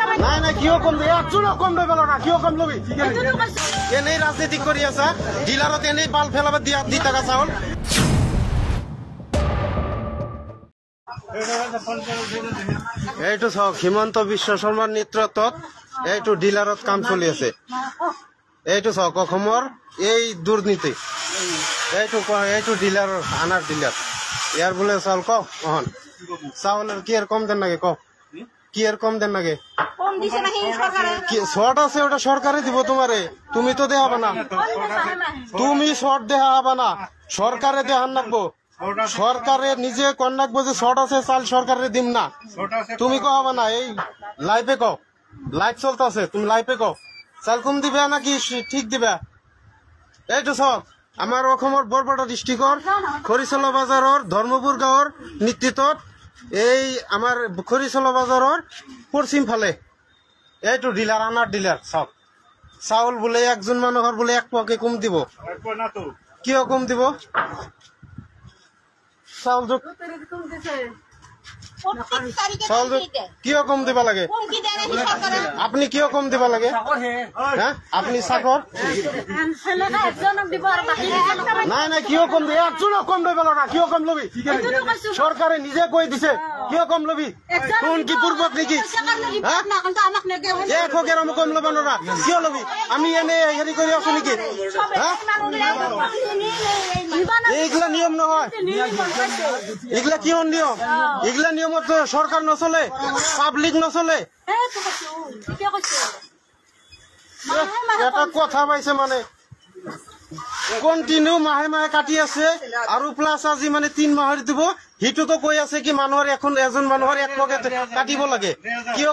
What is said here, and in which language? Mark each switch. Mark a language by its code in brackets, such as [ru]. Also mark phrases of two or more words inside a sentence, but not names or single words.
[as] নাই নাই কিয় কম দেবে একজনও কম দেবে না কিয় কম লবি এনেই রাজনীতি কৰি আছা ডিলাৰত এনেই বাল ফেলাব দিয়া দি টাকা চাউল এইটো চাওক হিমন্ত বিশ্ব শৰ্মাৰ নেতৃত্বত এইটো ডিলাৰত কাম চলি আছে এইটো চাওক অসমৰ এই দুৰ্নীতি এইটো ডিলাৰৰ আনাৰ ডিলাৰ ইয়াৰ বোলে চাউল কওক [bn] অহন চাউলের কি আর কম দেন নাকি কও কি আর কম দেন নাকি কি শর্ট আছে ওটা সরকারে দিব তোমারে তুমি তো দেখাবা না তুমি শর্ট দেখা হবা না সরকারে দেখান রাখবো সরকারে নিজে কন রাখবো যে শর্ট আছে চাল সরকারে দিম না তুমি কবা না এই লাইফে কও লাইফ চলতেছে তুমি লাইফে কও চাল কম দিবে নাকি ঠিক দিবে [as] এইটো সব আমার অসমৰ বৰপেটা ডিস্ট্রিক্টৰ খৰিচলা বাজাৰৰ ধৰ্মপুৰ গাঁৱৰ নেতৃত্বত এই আমার খৰিচলা বাজাৰৰ পশ্চিম ফালে এইটো ডিলার আনার ডিলার সব চাউল বোলে একজন মানুহৰ বোলে এক পোৱাকে কম দিব কিয় কম দিব চাউল কিয় কম দিব লাগে আপনি কিয় কম দিব লাগে হ্যাঁ আপনি চাকর নাই নাই কিয় কম দিব [bn] একজনও কম দিব না [as] কিয় কম লবি [bn] সরকারে নিজে কই দিছে [as] কিয় কম লবি কোন কি পূর্বক নাকি [bn] 1 গ্রাম কম লব না [as] কিয় লবি আমি এনে হেৰি কৰি আছো নেকি হ্যাঁ এইগুলা নিয়ম নহয় এগুলা কি নিয়ম এগুলা নিয়মত সরকার নচলে পাবলিক নচলে এটা কথা পাইছে মানে কন্টিনিউ মাহে মাহে কাটি আছে আৰু প্লাস আজি মানে 3 মাহৰ দিব হিটো তো কৈ আছে কি মানুহৰ এখন এজন মানুহৰ এক পকেট কাটিব লাগে কিয়